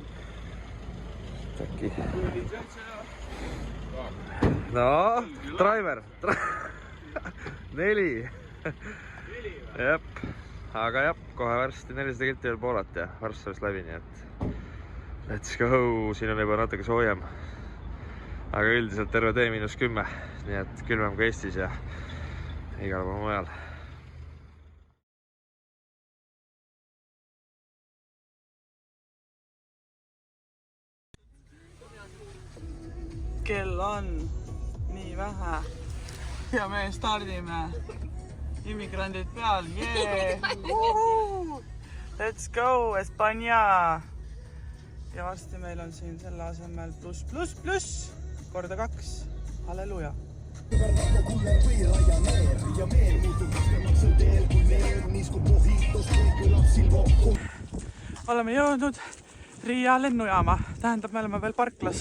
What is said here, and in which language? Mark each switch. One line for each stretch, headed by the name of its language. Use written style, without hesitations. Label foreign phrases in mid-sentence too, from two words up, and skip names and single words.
Estonian: Äkki. No, driver. 4. Jep. Aga jah, kohe varsti 400 kilti veel Poolat ja Varssavist läbi, nii et
English: let's go,
Estonian: siin on juba natuke soojem. Aga üldiselt terve tee -10, nii et külmem kui Eestis ja igal pool mujal. Kell on nii vähe ja me stardime. Immigrandid peal, jee!
English: Let's go,
Estonian: Espanja! Ja varsti meil on siin selle asemel +++, korda 2. Halleluja! Oleme jõudnud Riia lennujaama, tähendab, me oleme veel parklas.